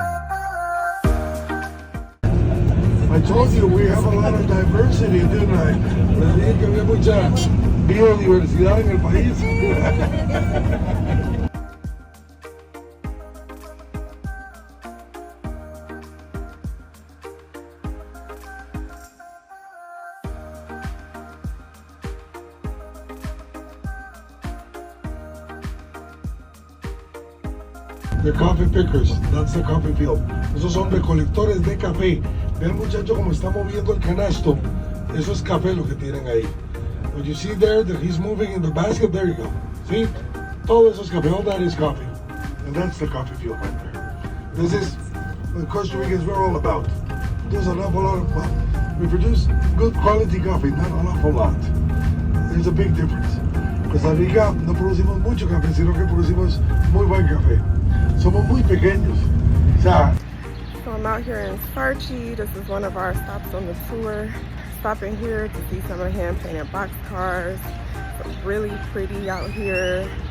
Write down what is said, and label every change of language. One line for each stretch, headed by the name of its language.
English: I told you we have a lot of diversity, didn't I?
Spanish: Les dije que había mucha biodiversidad en el país.
English: The coffee pickers, that's the coffee field.
Spanish: Esos son recolectores de café. Vean muchacho como está moviendo el canasto. Eso es café lo que tienen ahí.
English: What you see there that he's moving in the basket, there you go. See?
Spanish: Todo eso es café,
English: all that is coffee. And that's the coffee field right there. This is what Costa Ricans we're all about. There's an awful lot of, well, we produce good quality coffee, not an awful lot. There's a big difference.
Spanish: Costa Rica no producimos mucho café, sino que producimos muy buen café. Somos muy pequeños. O sea,
English: So I'm out here in Sarchi. This is one of our stops on the tour. Stopping here to see some of the hand-painted boxcars. It's really pretty out here.